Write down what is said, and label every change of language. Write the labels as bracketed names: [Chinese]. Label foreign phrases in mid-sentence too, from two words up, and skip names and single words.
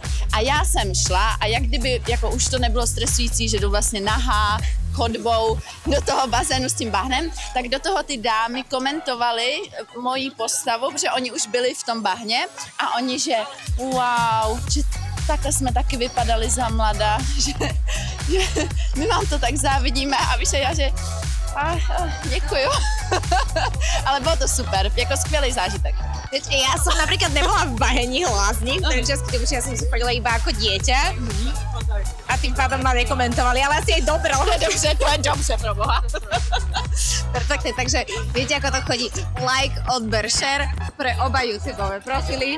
[Czech] A já jsem šla a jak kdyby, jako už to nebylo stresující, že jdu vlastně nahá, chodbou do toho bazénu s tím bahnem, tak do toho ty dámy komentovaly moji postavu, protože oni už byli v tom bahně a oni, že wow, že takhle jsme taky vypadali za mladá, že my vám to tak závidíme a víš, já, že děkuju. Ale bylo to super, jako skvělý zážitek. [Slovak] Ja som napríklad nebola v Bahenních Lázních, v Trenčianskych Tepliciach, ja som si chodila iba ako dieťa. A tým pádom ma nekomentovali, ale asi aj dobro. [Czech] Dobře, to je dobře, proboha. [Slovak] Perfektne, takže viete, ako to chodí. Like, odber, share pre oba YouTubeové profily.